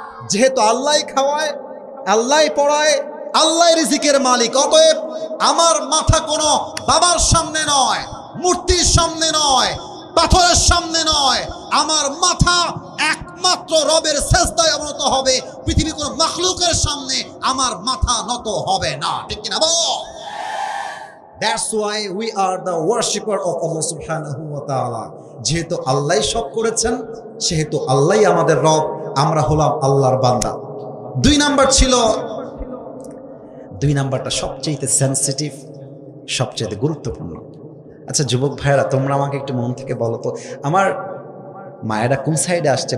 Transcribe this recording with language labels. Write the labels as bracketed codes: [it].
[bn] যেহেতু আল্লাহ খাওয়ায়, আল্লাহ পড়ায়, আল্লাহ রিজিকের মালিক, অতএব আমার মাথা কোনো বাবার সামনে নয়, মূর্তির সামনে নয়, পাথরের সামনে নয়। আমার মাথা একমাত্র রবের সেজদায় অবনত হবে। পৃথিবীর কোনো মাখলুকের সামনে আমার মাথা নত হবে না। ঠিক কিনা বল? [en] That's why we are the worshipper of Allah subhanahu wa ta'ala. [bn] যেহেতু আল্লাহ সব করেছেন, সেহেতু আল্লাহ আমাদের রব, আমরা হলাম আল্লাহর বান্দা। 2 নাম্বার ছিল, 2 নাম্বারটা সবচেয়ে সেন্সিটিভ, সবচেয়ে গুরুত্বপূর্ণ। আচ্ছা যুবক ভাইয়েরা, তোমরা আমাকে একটু মন থেকে বলো তো, আমার মায়েরা কোন সাইডে আসছে?